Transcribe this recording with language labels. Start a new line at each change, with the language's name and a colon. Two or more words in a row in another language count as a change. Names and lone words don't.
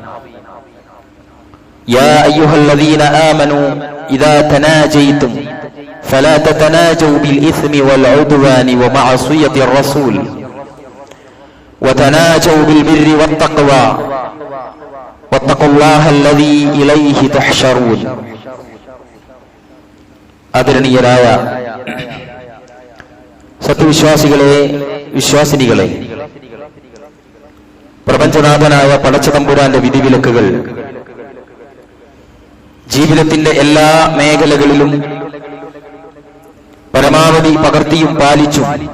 Arabic: يا أيها الذين آمنوا إذا تناجيتم فلا تتناجوا بالإثم والعدوان ومعصية الرسول وتناجوا بالبر والتقوى واتقوا الله الذي إليه تحشرون
Malayalam: ആദരണീയരായ സത്യവിശ്വാസികളെ, വിശ്വാസിനികളെ, പ്രപഞ്ചനാഥനായ പടച്ചതമ്പുരാന്റെ വിധിവിലക്കുകൾ ജീവിതത്തിന്റെ എല്ലാ മേഖലകളിലും പരമാവധി പകർത്തിയും പാലിച്ചും